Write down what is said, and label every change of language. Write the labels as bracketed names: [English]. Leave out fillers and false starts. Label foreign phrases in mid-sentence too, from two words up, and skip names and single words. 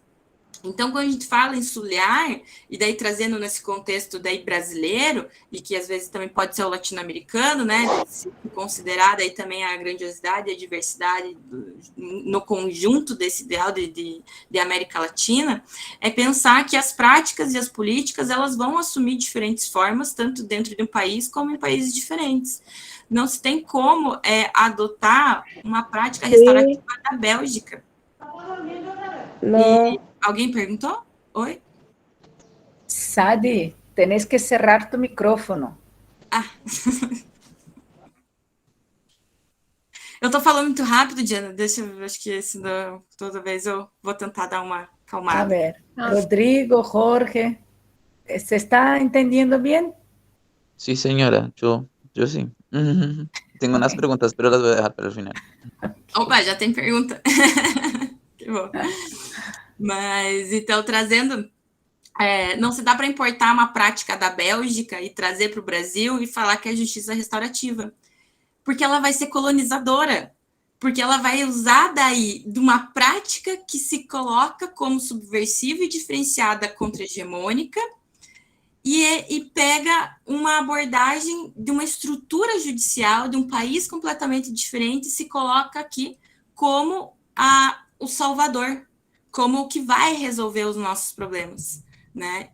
[Portuguese] Então, quando a gente fala em sulhar, e daí trazendo nesse contexto daí brasileiro, e que às vezes também pode ser o latino-americano, né, se considerar daí também a grandiosidade e a diversidade no conjunto desse ideal de América Latina, é pensar que as práticas e as políticas, elas vão assumir diferentes formas, tanto dentro de um país como em países diferentes. Não se tem como adotar uma prática restaurativa da Bélgica. No. Alguém perguntou? Oi? [Spanish] Sadi, tenés que cerrar tu micrófono. [Portuguese] Ah. Eu tô falando muito rápido, Diana. Deixa eu ver, acho que toda vez eu vou tentar dar uma acalmada. [Spanish] A ver, Rodrigo, Jorge, ¿se está entendiendo bien? Sí, señora, yo sí. Tengo unas preguntas, pero las voy a dejar para el final. [Portuguese] Opa, já tem pergunta. Que bom. Mas, então, trazendo... não se dá para importar uma prática da Bélgica e trazer para o Brasil e falar que é justiça restaurativa. Porque ela vai ser colonizadora. Porque ela vai usar daí de uma prática que se coloca como subversiva e diferenciada contra-hegemônica e pega uma abordagem de uma estrutura judicial de um país completamente diferente e se coloca aqui como o salvador, como o que vai resolver os nossos problemas, né?